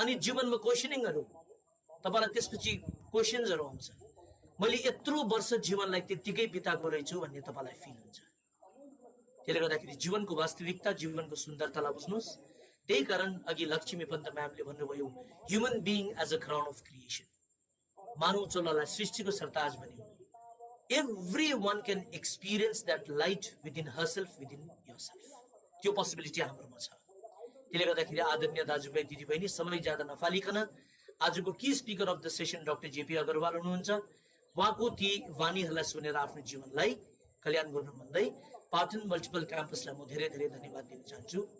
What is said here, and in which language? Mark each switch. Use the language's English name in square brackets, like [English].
[Nepali] अनि जीवनमा क्वेसनिङहरु तपाईलाई त्यसपछि क्वेशन्सहरु आउँछ, मैले यत्रो वर्ष जीवनलाई त्यतिकै बिताएको रहेछु भन्ने तपाईलाई फिल हुन्छ। त्यसले गर्दाखेरि जीवनको वास्तविकता, जीवनको सुन्दरतालाई बुझ्नुहोस्। त्यही कारण अघि लक्ष्मी पन्त म्यामले भन्नुभयो, [English] human being as a crown of creation, [Nepali] मानव चोलालाई सृष्टिको सरताज भन्यो। [English] Everyone can experience that light within herself, within yourself। [Nepali] त्यो पोसिबिलिटी हाम्रोमा छ। त्यसले गर्दाखेरि आदरणीय दाजुभाइ दिदीबहिनी, समय ज्यादा नफालिकन आजको [English] key speaker of the session [Nepali] doctor JP Agrawal हुनुहुन्छ। उहाँको ती वाणीहरूलाई सुनेर आफ्नो जीवनलाई कल्याण गर्नु भन्दै पाटन मल्टिपल क्याम्पसलाई म धेरै धेरै धन्यवाद दिन चाहन्छु।